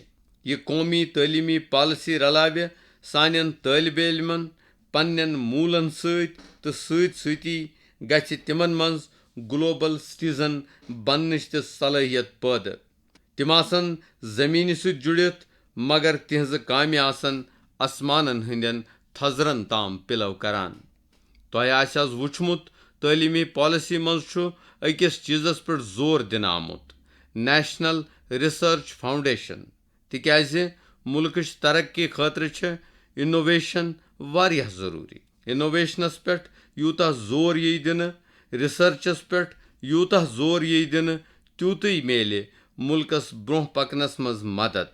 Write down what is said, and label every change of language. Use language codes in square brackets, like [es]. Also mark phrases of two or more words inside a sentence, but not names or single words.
[ks] यह कौमी तालीमी पॉलिसी रलावे सानन तालिब इल्मन पन्नन मूलन तो सती गछि तिमन मज [en] global citizen [ks] बननिच त सलाहियत पैदा। तिम आसन जमीन सत जुड़ित मगर तिहज कामि आसन आसमानन हंदन थजरन ताम पिलव करान। तोह आस वुचमुत तालीमी पॉलिसी मज छु अकिस चीजस पे जोर दिन आमुत, नेशनल रिसर्च फाउंडेशन। तिक्याज मुल्कच तरक्की खतर छ इनोवेशन वारिया जरूरी। इनोवेशनस पे यूता जोर यी दिन, रिसर्चस पे यूता जोर यी दिन, त्यूतई मेले मुल्कस ब्रोह पकनस मज मदद।